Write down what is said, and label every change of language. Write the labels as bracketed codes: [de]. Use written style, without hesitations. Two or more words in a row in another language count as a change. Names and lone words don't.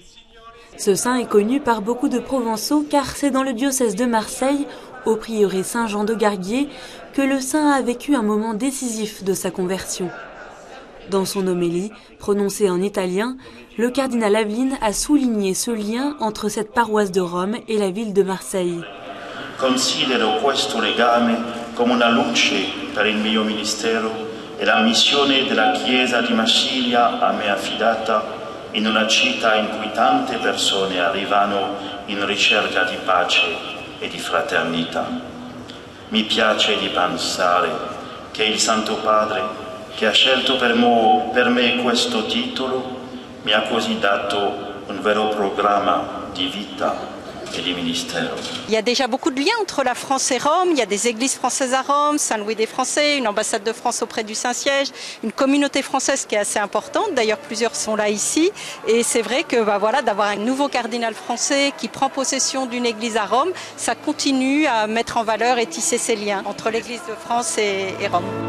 [fr] Ce saint est connu par beaucoup de Provençaux car c'est dans le diocèse de Marseille, au prieuré Saint-Jean de Garguier, que le saint a vécu un moment décisif de sa conversion. Dans son homélie, prononcée en italien, le cardinal Aveline a souligné ce lien entre cette paroisse de Rome et la ville de Marseille. [it] Considero questo legame come una luce per il mio ministero e la missione della Chiesa di Marsiglia a me affidata in una città in cui tante persone arrivano in ricerca di pace e di fraternità. mi piace di pensare che il Santo Padre, che ha scelto per me questo titolo, mi ha così dato un vero programma di vita. [fr] Il y a déjà beaucoup de liens entre la France et Rome. Il y a des églises françaises à Rome, Saint-Louis des Français, une ambassade de France auprès du Saint-Siège, une communauté française qui est assez importante. D'ailleurs, plusieurs sont là ici. Et c'est vrai que d'avoir un nouveau cardinal français qui prend possession d'une église à Rome, ça continue à mettre en valeur et tisser ces liens entre l'église de France et Rome.